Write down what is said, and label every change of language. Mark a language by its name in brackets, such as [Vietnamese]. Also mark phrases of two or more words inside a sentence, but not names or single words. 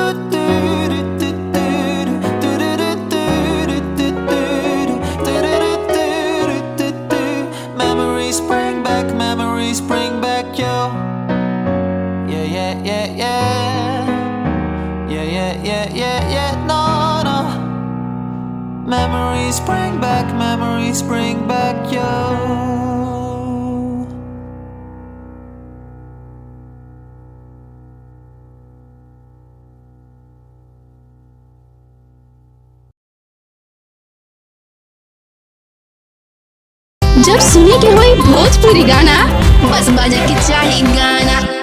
[English] Memories bring back yo. Yeah, yeah, yeah, yeah. Yeah, yeah, yeah, yeah, yeah. No, no. Memories bring back yo. [Bhojpuri] जब सुने के होई भोजपुरी गाना बस बजे के चाही गाना।